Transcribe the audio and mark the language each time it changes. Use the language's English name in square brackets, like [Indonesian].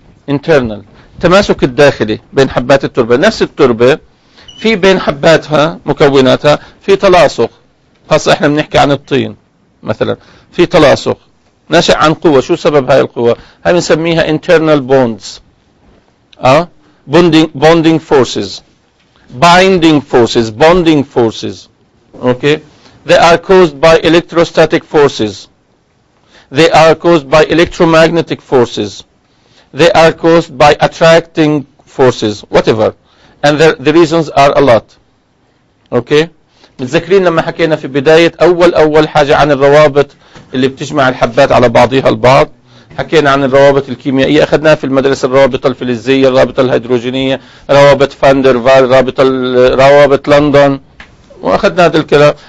[Arabic] internal التماسك الداخلي بين حبات التربة. نفس التربة في بين حباتها مكوناتها في تلاصق، خاصة احنا بنحكي عن الطين مثلا، في تلاصق ناشئ عن قوة. شو سبب هاي القوة؟ هاي بنسميها internal bonds. [English] bonding forces, binding forces, bonding forces. okay, they are caused by electrostatic forces, they are caused by electromagnetic forces, they are caused by attracting forces, whatever, and the reasons are a lot. [Arabic] okay, متذكرين لما حكينا في بداية أول حاجة عن الروابط اللي بتجمع الحبات على بعضها البعض؟ حكينا عن الروابط الكيميائية، أخذناها في المدرسة، الروابط الفلزية، الروابط الهيدروجينية، روابط فاندرفال، روابط لندن، وأخذنا هذا الكلام.